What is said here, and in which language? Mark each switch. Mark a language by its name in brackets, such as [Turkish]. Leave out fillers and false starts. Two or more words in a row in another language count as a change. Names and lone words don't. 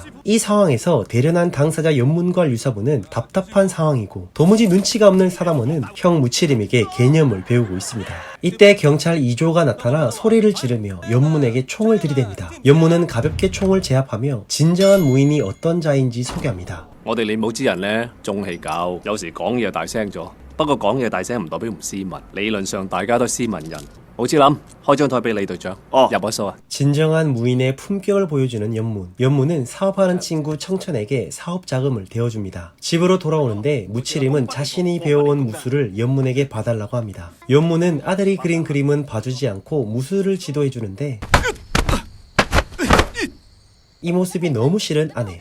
[Korean] 이 상황에서 대련한 당사자 연문과 류사부는 답답한 상황이고 도무지 눈치가 없는 사담원은 형 무치림에게 개념을 배우고 있습니다. 이때 경찰 2조가 나타나 소리를 지르며 연문에게 총을 들이댑니다. 연문은 가볍게 총을 제압하며 진정한 무인이 어떤 자인지 소개합니다. [Cantonese] 我哋練武之人呢，中氣搞，有時講嘢大聲咗。不過講嘢大聲唔代表唔斯文，理論上大家都斯文人。好似諗開張台俾李隊長，入咗數啊。 [Korean] 진정한 무인의 품격을 보여주는 연문. 연문은 사업하는 친구 청천에게 사업 자금을 대어줍니다. 집으로 돌아오는데 무치림은 자신이 배워온 무술을 연문에게 봐달라고 합니다. 연문은 아들이 그린 그림은 봐주지 않고 무술을 지도해주는데 이 모습이 너무 싫은 아내.